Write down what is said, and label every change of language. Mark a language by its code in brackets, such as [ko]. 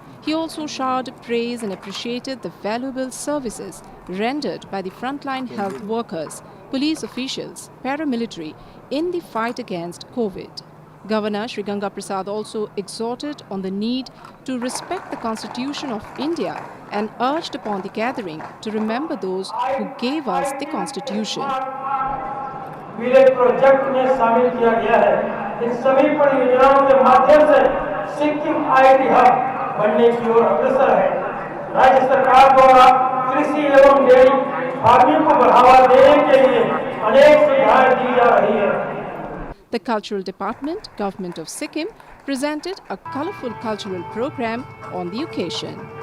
[en] He also showered praise and appreciated the valuable services rendered by the frontline health workers, police officials, paramilitary in the fight against COVID. Governor Shri Ganga Prasad also exhorted on the need to respect the Constitution of India and urged upon the gathering to remember those who gave us the Constitution. [hi] Village project में शामिल किया गया है। इन सभी परियोजनाओं के माध्यम से सिक्किम आईटी हब बनने की ओर अग्रसर है। राज्य सरकार द्वारा कृषि एवं डेयरी फार्मिंग को बढ़ावा देने के लिए अनेक सुविधाएं दी जा रही है। [en] The Cultural Department, Government of Sikkim, presented a colourful cultural program on the occasion.